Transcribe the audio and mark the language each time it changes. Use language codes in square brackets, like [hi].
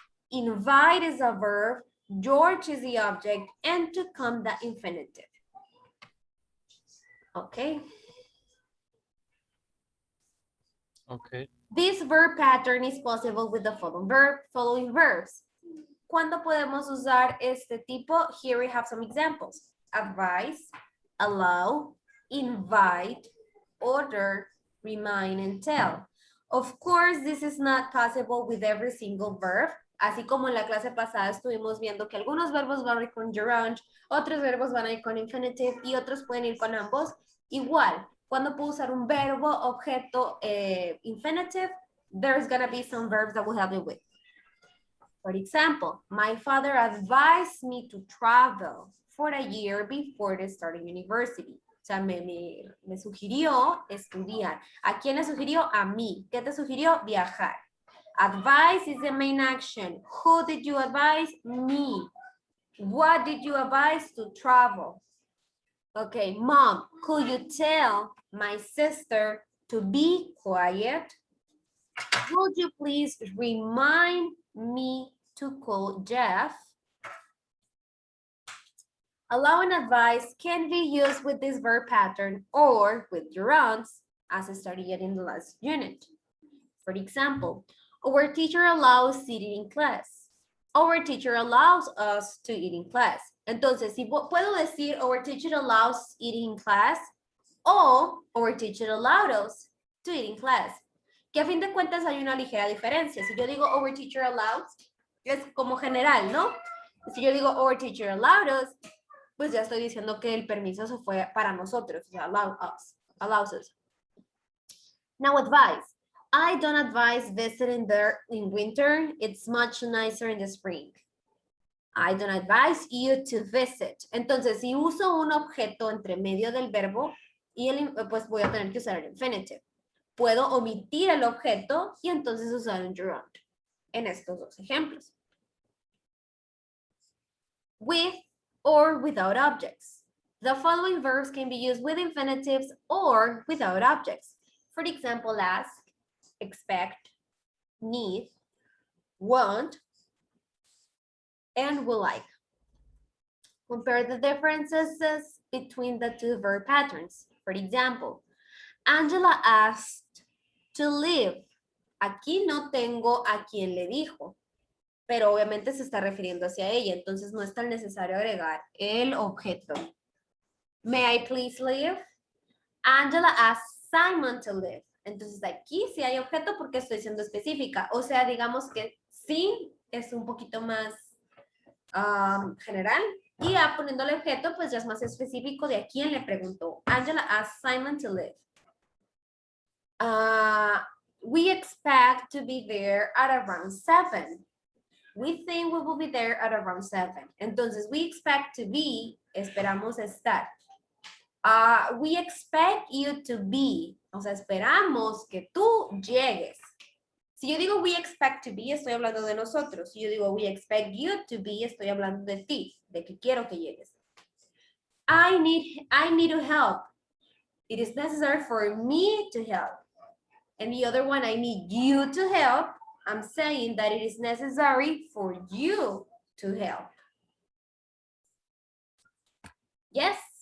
[en] Invite is a verb. George is the object, and to come the infinitive. Okay. Okay. This verb pattern is possible with the following verbs. [es] ¿Cuándo podemos usar este tipo? [en] Here we have some examples. Advise, allow, invite, order, remind, and tell. Of course, this is not possible with every single verb. [es] Así como en la clase pasada estuvimos viendo que algunos verbos van a ir con gerund, otros verbos van a ir con infinitive y otros pueden ir con ambos. Igual, cuando puedo usar un verbo, objeto, [en] infinitive, there's gonna be some verbs that will help you with. For example, my father advised me to travel for a year before starting university. [es] O sea, me sugirió estudiar. ¿A quién le sugirió? A mí. ¿Qué te sugirió? Viajar. [en] Advice is the main action. Who did you advise? Me. What did you advise? To travel. Okay, mom, could you tell my sister to be quiet? Would you please remind me to call Jeff? Allow and advise can be used with this verb pattern or with gerunds, as I studied in the last unit. For example, our teacher allows sitting in class. Our teacher allows us to eat in class. [es] Entonces, si puedo decir [en] our teacher allows eating in class o our teacher allowed us to eat in class. [es] Que a fin de cuentas hay una ligera diferencia. Si yo digo [en] our teacher allows, [es] es como general, ¿no? Si yo digo [en] our teacher allowed us, [es] pues ya estoy diciendo que el permiso se fue para nosotros, o sea, allows us. [en] Now advice. I don't advise visiting there in winter. It's much nicer in the spring. I don't advise you to visit. [es] Entonces, si uso un objeto entre medio del verbo, pues voy a tener que usar el infinitive. Puedo omitir el objeto y entonces usar un gerund en estos dos ejemplos. [en] With or without objects. The following verbs can be used with infinitives or without objects. For example, ask, expect, need, want, and would like. Compare the differences between the two verb patterns. For example, Angela asked to leave. [es] Aquí no tengo a quien le dijo, pero obviamente se está refiriendo hacia ella, entonces no es tan necesario agregar el objeto. [en] May I please leave? Angela asked Simon to leave. [es] Entonces aquí sí hay objeto porque estoy siendo específica. O sea, digamos que sí es un poquito más general. Y ya poniendo el objeto, pues ya es más específico de a quién le preguntó. [en] Angela asked Simon to live. We expect to be there at around 7. We think we will be there at around 7. Entonces, we expect to be, [es] esperamos estar. [en] We expect you to be, [es] o sea, esperamos que tú llegues. Si yo digo [en] we expect to be, [es] estoy hablando de nosotros. Si yo digo [en] we expect you to be, [es] estoy hablando de ti, de que quiero que llegues. [en] I need to help. It is necessary for me to help. And the other one, I need you to help. I'm saying that it is necessary for you to help. Yes?